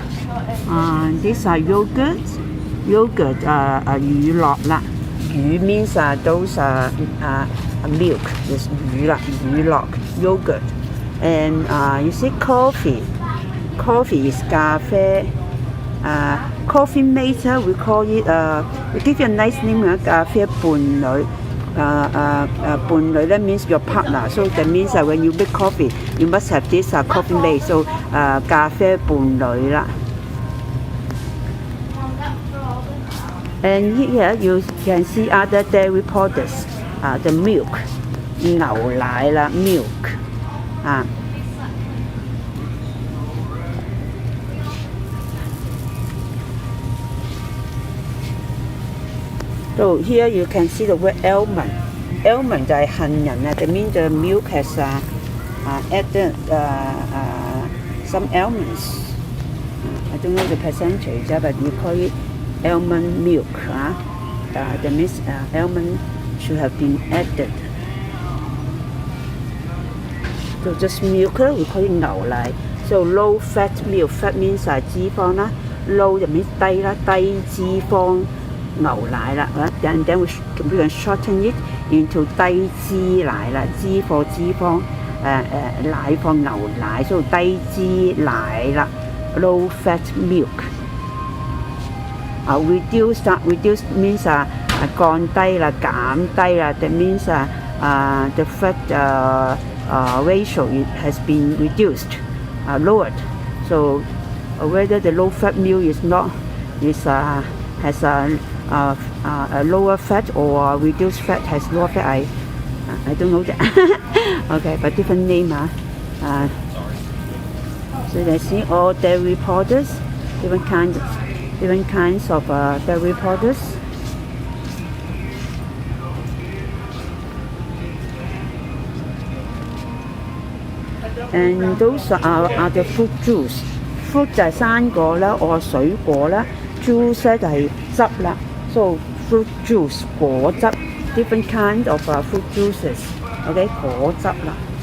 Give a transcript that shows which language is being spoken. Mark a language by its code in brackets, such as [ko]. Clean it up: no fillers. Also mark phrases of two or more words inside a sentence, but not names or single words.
[en] These are yogurt. Yogurt [yue] 乳酪啦。 [en] 乳 means those milk is [yue] 乳啦，乳酪 [en] yogurt. And you see coffee. Coffee is 咖啡。Coffee mate we call it we give you a nice name [yue] 咖啡伴侶。 [en] 伴侶 that means your partner. So that means when you make coffee, you must have this coffee mate. So [yue] 咖啡伴侶啦。 [en] And here you can see other dairy products. The milk, [yue] 牛奶啦 milk. [en] So here you can see the word almond. Almond [yue] 就係杏仁啊。 [en] That means the milk has added some almonds. I don't know the percentage, but you call it almond milk. That means almond should have been added. So just milk we call it 牛奶. So low fat milk. Fat means [yue] 脂肪啦。 [en] Low 就 means [yue] 低啦，低脂肪。牛奶啦 [en] ，and then we can shorten it into [yue] 低脂奶啦，脂貨脂肪，奶貨牛奶，所以低脂奶啦 [en] ，low fat milk。reduce means [yue] 降低啦，減低啦。 [en] That means the fat ratio it has been reduced, lowered. So whether the low fat milk has a lower fat or reduced fat has lower fat. I don't know that. Okay, but different name. So you see all dairy products, different kinds of dairy products. And those are the fruit juice. Fruit [yue] 就係生果啦，或水果啦。 [en] Juice [yue] 咧就係汁啦。 [en] So fruit juice 果汁 ，different kind of fruit juices，OK [yue] 果汁啦。